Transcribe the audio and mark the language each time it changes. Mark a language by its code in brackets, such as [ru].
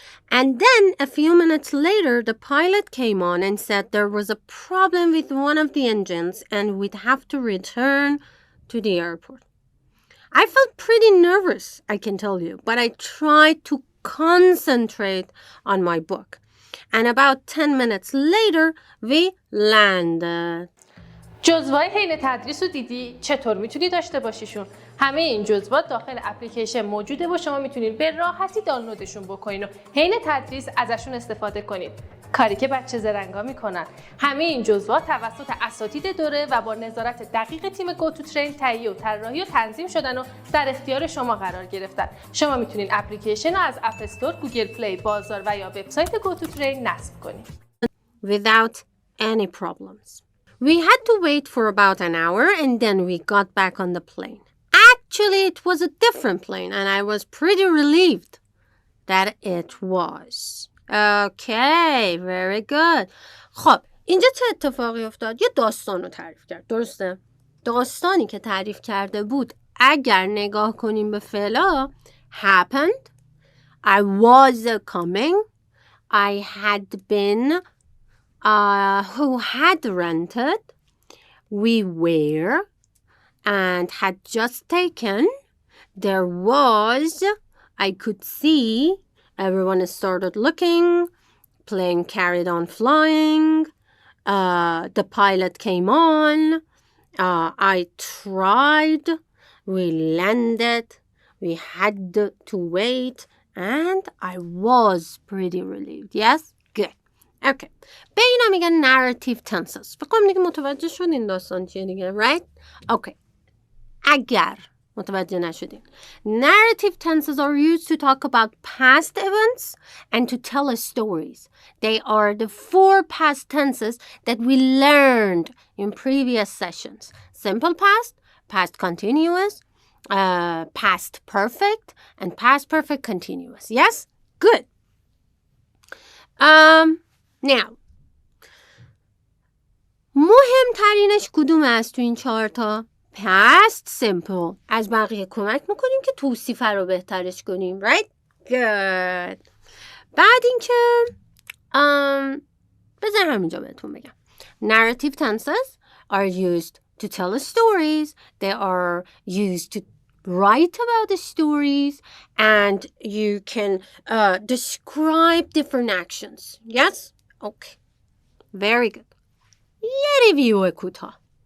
[en] And then a few minutes later, the pilot came on and said there was a problem with one of the engines and we'd have to return to the airport. I felt pretty nervous, I can tell you, but I tried to concentrate on my book. And about 10 minutes later, we landed. [fa] جزوای حین تدریس رو دیدی؟ چطور میتونی داشته باشیشون؟ همه این جزوات داخل اپلیکیشن موجوده و شما میتونید به راحتی دانلودشون بکنین و حین تدریس ازشون استفاده کنید. کاری که بچه زرنگا میکنن. همه این جزوات توسط اساتید دوره و با نظارت دقیق تیم گوتوترین تهیه و طراحی و تنظیم شدن و در اختیار شما قرار گرفتن. شما میتونید اپلیکیشن رو از اپ استور، گوگل پلی، بازار و یا وبسایت گوتوترین نصب کنید. [en] Without any problems. We had to wait for about an hour and then we got back on the plane. Actually, it was a different plane and I was pretty relieved that it was. Okay, very good. [fa] خب اینجا چه اتفاقی افتاد؟ یه داستان رو تعریف کرد. درسته؟ داستانی که تعریف کرده بود اگر نگاه کنیم به فعلا [en] happened, I was coming, I had been, who had rented, we were, and had just taken, there was, I could see, everyone started looking, plane carried on flying, the pilot came on, I tried, we landed, we had to wait, and I was pretty relieved. Yes? Good. Okay. [fa] به اینا میگن narrative tenses. بکنم دیگه متوجه شدین داستان چیه دیگه. [en] Right? Okay. [fa] اگر متوجه نشدین. [en] Narrative tenses are used to talk about past events and to tell us stories. They are the 4 past tenses that we learned in previous sessions. Simple past, past continuous, past perfect, and past perfect continuous. Yes? Good. Now, [fa] مهمترینش کدوم است تو این 4 تا؟ [en] Past simple. [fa] از بقیه کمک میکنیم که توصیفه رو بهترش کنیم. [en] Right? Good. [fa] بعد اینکه بذار همینجا بهتون بگم. [en] Narrative tenses are used to tell us stories. They are used to write about the stories. And you can describe different actions. Yes? Okay. Very good. [fa] یه ریویو کوتاه.